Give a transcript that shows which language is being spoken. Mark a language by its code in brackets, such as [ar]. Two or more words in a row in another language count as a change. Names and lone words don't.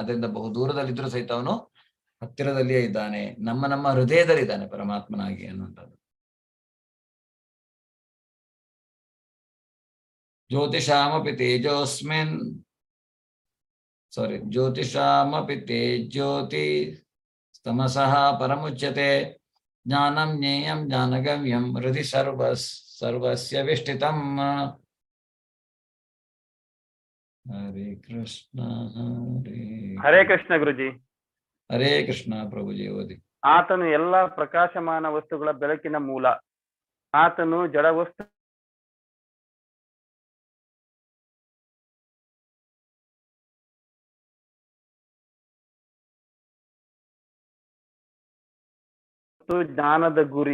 [kn] ಅದರಿಂದ ಬಹು ದೂರದಲ್ಲಿದ್ರೂ ಸಹಿತ ಅವನು ಹತ್ತಿರದಲ್ಲಿಯೇ ಇದ್ದಾನೆ. ನಮ್ಮ ಹೃದಯದಲ್ಲಿದ್ದಾನೆ ಪರಮಾತ್ಮನಾಗಿ ಅನ್ನುವಂಥದ್ದು. [sa] ಜ್ಯೋತಿಷಾಮಪಿ ತೇಜೋಸ್ಮಿನ್, ಜ್ಯೋತಿಷಾಮಪಿ ತೇಜ್ಯೋತಿ ತಮಸಃ ಪರಮುಚ್ಯತೆ ಜ್ಞಾನಂ ಜ್ಞೇಯಂ ಜ್ಞಾನಗಮ್ಯಂ ಹೃದಯ ಸರ್ವಸ್ಯ ವಿಷ್ಠಿತಂ. ಹರೇ ಕೃಷ್ಣ ಹರೇ ಕೃಷ್ಣ ಗುರುಜಿ. ಹರೇ ಕೃಷ್ಣ [kn] ಪ್ರಭುಜಿ. ಓದಿ. ಆತನು ಎಲ್ಲಾ ಪ್ರಕಾಶಮಾನ ವಸ್ತುಗಳ ಬೆಳಕಿನ ಮೂಲ. ಆತನು ಜಡವಸ್ತು ಜ್ಞಾನದ ಗುರಿ.